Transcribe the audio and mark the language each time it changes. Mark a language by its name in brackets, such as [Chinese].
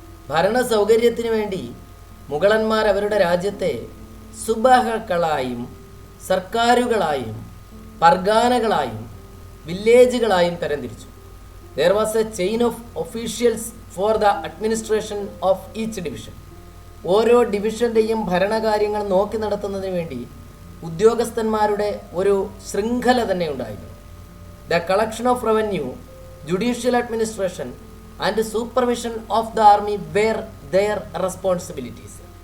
[Malayalam] ഭരണ സൗകര്യത്തിന് വേണ്ടി മുഗളന്മാർ അവരുടെ രാജ്യത്തെ സുബാഹകളായും സർക്കാരുകളായും പർഗാനകളായും വില്ലേജുകളായും തരംതിരിച്ചു. [English] There was a chain of officials for the administration of each division. [Malayalam] ഓരോ ഡിവിഷൻ്റെയും ഭരണകാര്യങ്ങൾ നോക്കി നടത്തുന്നതിന് വേണ്ടി ഉദ്യോഗസ്ഥന്മാരുടെ ഒരു ശൃംഖല തന്നെ ഉണ്ടായിരുന്നു. [English] The collection of revenue, judicial administration and supervision of the army were their responsibilities.